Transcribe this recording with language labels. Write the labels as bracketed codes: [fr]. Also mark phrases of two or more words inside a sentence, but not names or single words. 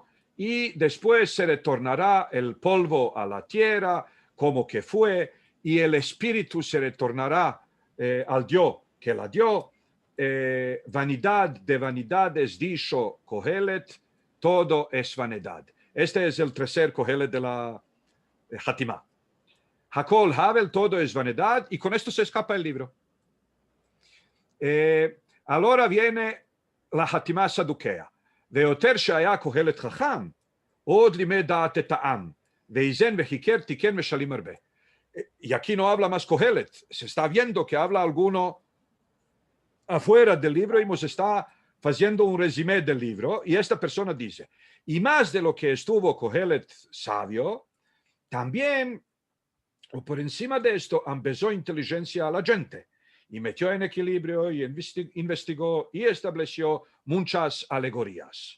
[es] Y después se retornará el polvo a la tierra, como que fue, y el espíritu se retornará al Dios que la dio, vanidad de vanidades dicho Kohelet, todo es vanidad. Este es el tercer Kohelet de la Hatimá. [he] הכל הבל, [es] todo es vanidad, y con esto se escapa el libro. Ahora viene la Hatimá Saduquea. [he] ויותר שהיה קהלת חכם, עוד לימד דעת את העם, ואיזן וחיקר תיקן משלים הרבה. [es] Y aquí no habla más Kohelet, se está viendo que habla alguno afuera del libro y nos está haciendo un resumen del libro, y esta persona dice, y más de lo que estuvo Kohelet sabio, también, o por encima de esto, empezó inteligencia a la gente, y metió en equilibrio, y investigó, y estableció muchas alegorías.